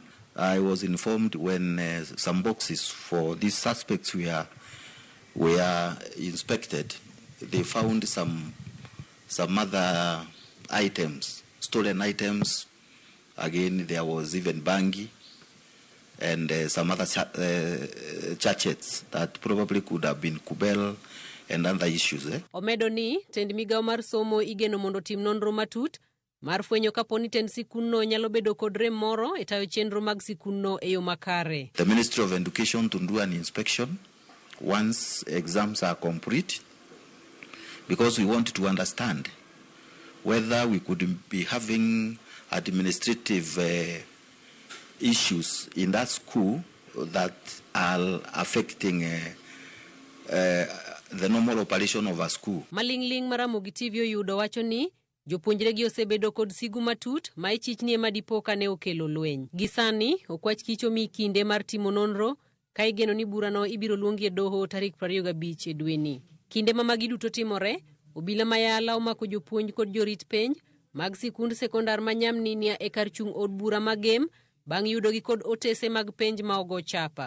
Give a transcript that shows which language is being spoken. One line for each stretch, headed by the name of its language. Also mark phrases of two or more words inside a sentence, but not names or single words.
English: I was informed when some boxes for these suspects were inspected, they found some other items, stolen items. Again, there was even bangi and some other chachets that probably could have been kubel and other issues.
Luo (Kenya and Tanzania): Omedo ni tend migao mar somo igeno mondo tim nonro matut mar fwenyo kaponi tend sikunno nyalo bedo kod rem moro e tayo chenro mag sikunno e yo makare.
English: The Ministry of Education to do an inspection once exams are complete, because we want to understand whether we could be having administrative issues in that school that are affecting the normal operation of a school.
Luo (Kenya and Tanzania): Malingling mara Ramogi TV oyudo wacho ni jopuonjre gi osebedo kod sigu matut ma ichichni ema dipoka ne okelo lweny. Gisani okwach kicho mi kinde mar timo nonro ka igeno ni burano ibiro luongi e doho tarik 25 e dweni. Kinde ma magi duto timore, obila mayala omako jopuonj kod jorit penj mag sikund sekondar ma Nyamninia e kar chung od bura magem bang' yudo gi kod otese mag penj ma ogo chapa.